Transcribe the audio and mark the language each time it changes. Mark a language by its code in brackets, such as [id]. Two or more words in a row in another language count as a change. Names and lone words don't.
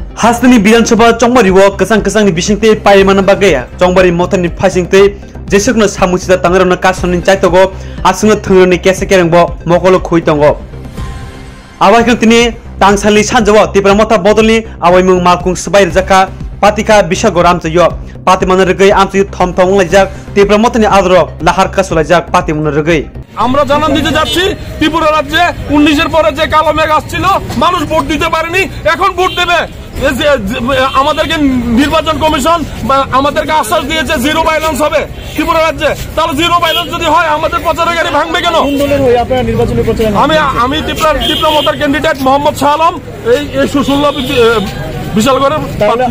[trp] हासनी विधानसभा चौबारी कसंग कसंग बिसिंगते पाइमान बागैया चौबारी मोथनि फाइसिंगते जेसुकनो सामुसिदा तांगरनो कासनि चाइतगो आसुंग थंगरनि केसे केरेंबो मकलो खुइतंगो आवाइखंतिनि तांसालि सानजो तिब्रा मथा बदलनि आवाइमुं माकुं सबाइ रजाका पातिका बिसागो रामजयो पातिमान रगै आमसि थम थम लाइजाक तिब्रा मथनि आदरो लाहार कासुलाइजाक पातिमुन रगै [bn] আমরা জানান দিতে যাচ্ছি ত্রিপুরা রাজ্যে 19 এর পরে যে কালো মেঘ আসছিল মানুষ ভোট দিতে পারেনি এখন ভোট দেবে আমাদেরকে নির্বাচন কমিশন আমাদেরকে আশ্বাস দিয়েছে [en] zero violence [bn] হবে ত্রিপুরা রাজ্যে তাহলে [en] zero violence [bn] যদি হয় আমাদের প্রচারের গাড়ি ভাঙবে কেন আমি ত্রিপুরা মতার ক্যান্ডিডেট মোহাম্মদ শাহ আলম এই সুষুল্লভ বিশালগড়ের প্রার্থী।